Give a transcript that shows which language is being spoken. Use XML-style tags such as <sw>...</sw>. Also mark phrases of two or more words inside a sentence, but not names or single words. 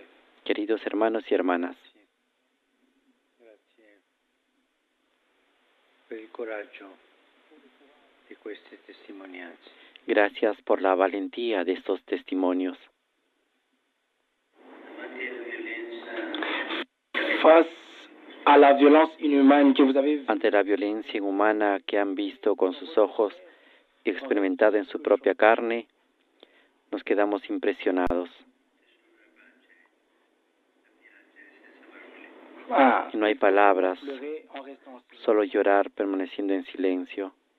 <es>Queridos hermanos y hermanas,</es> <it>Grazie per il coraggio di queste testimonianze.</it> <es>gracias por la valentía de estos testimonios.</es> <fr>Face a la violence inhumaine que vous avez</fr> <es>Ante la violencia inhumana que han visto con sus ojos y experimentado en su propia carne, nos quedamos impresionados. Y no hay palabras, solo llorar permaneciendo en silencio.</es>